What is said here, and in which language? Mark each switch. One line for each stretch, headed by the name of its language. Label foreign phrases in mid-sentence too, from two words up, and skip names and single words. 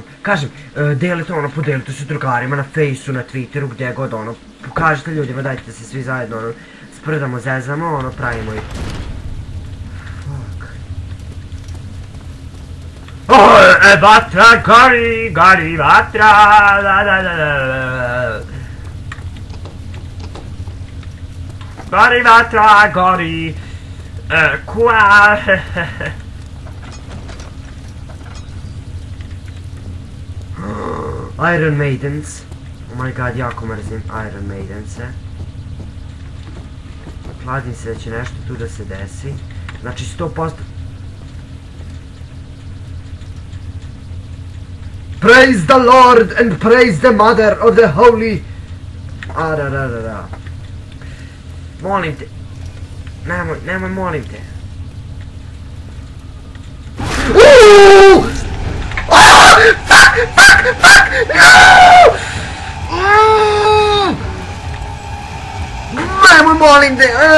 Serbian: Kažem, delite podelite se drugarima na fejsu, na Twitteru, gdje god pokažite ljudima, dajte se svi zajedno, sprdamo, zezamo, pravimo i... Vatra, gori, vatra, gori, vatra, gori,
English: kua, Iron Maidens, oh my god,
Serbian: jako mrzim Iron Maidense. Kladim se da će nešto tu da se desi, znači 100%.
English: Praise the Lord and praise the Mother of the Holy...
Serbian: Molim te. Nemoj, molim te. Uuuu!
English: Fuck! No!
Serbian: Nemoj, molim te.